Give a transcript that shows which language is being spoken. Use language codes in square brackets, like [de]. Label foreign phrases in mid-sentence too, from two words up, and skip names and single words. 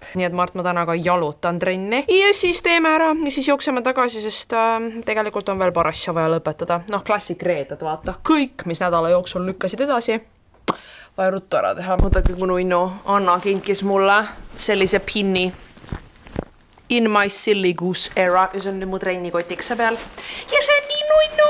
[et] Nii et Mart, ma täna ka jalutan trenni. Ja siis teeme ära ja siis jookseme tagasi, sest tegelikult on veel paar asja vaja lõpetada. Klassik reeded, vaata. Kõik, mis nädala jooksul lükkasid edasi. Vaja ruttu ära teha. Mõtlegi, kui nunnu Anna kinkis mulle sellise pinni. [en] In my silly goose era. [et] Ja see on nüüd mu trennikotikse peal. Ja see on nii nunnu.